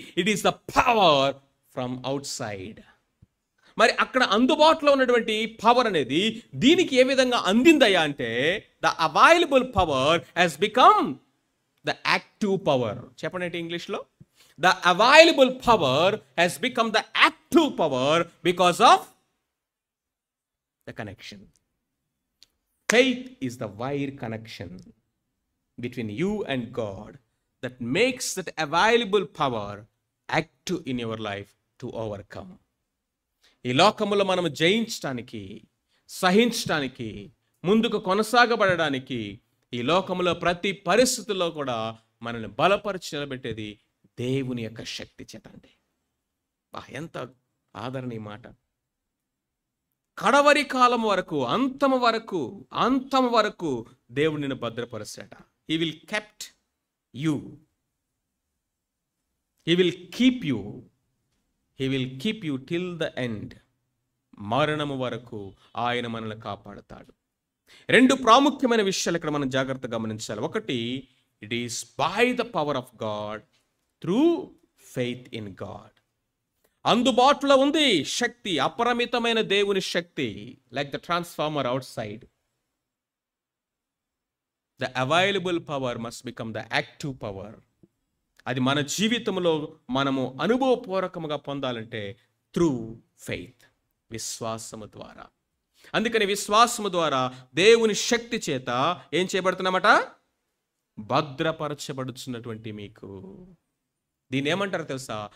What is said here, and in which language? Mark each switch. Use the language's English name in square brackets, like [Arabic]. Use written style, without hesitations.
[English] It is the power from outside. [Telugu] మరి అక్కడ అందుబాటులో ఉన్నటువంటి పవర్ అనేది దీనికి ఏ విధంగా అందిందయ్యా అంటే, [English] The available power has become the active power. [Telugu] చెప్పండి ఇంగ్లీష్లో. [English] The available power has become the active power because of the connection. Faith is the wire connection between you and God that makes that available power active in your life to overcome. [Telugu] ఈ లోకములో మనం జయించడానికి, సహించడానికి, ముందుకు కొనసాగబడడానికి, ఈ లోకములో ప్రతి పరిస్థితుల్లో కూడా మనల్ని బలపరిచి నిలబెట్టేది దేవుని యొక్క శక్తి చేతండి. ఎంత ఆదరణీయ మాట. కడవరి కాలం వరకు, అంతం వరకు దేవుడు నిన్ను భద్రపరుస్తాట. [English] He will kept you. He will keep you. He will keep you till the end. [Telugu] మరణము వరకు ఆయన మనల్ని కాపాడుతాడు. రెండు ప్రాముఖ్యమైన విషయాలు ఇక్కడ మనం జాగ్రత్తగా గమనించాలి. ఒకటి, [English] It is by the power of God through faith in God. [Telugu] అందుబాటులో ఉంది శక్తి, అపరిమితమైన దేవుని శక్తి, [English] Like the transformer outside. The available power must become the active power. [Telugu] అది మన జీవితంలో మనము అనుభవపూర్వకంగా పొందాలంటే త్రూ ఫెయిత్, విశ్వాసము ద్వారా. అందుకని విశ్వాసము ద్వారా దేవుని శక్తి చేత ఏం చేయబడుతున్నామట? భద్రపరచబడుతున్నటువంటి మీకు. దీన్ని ఏమంటారు తెలుసా?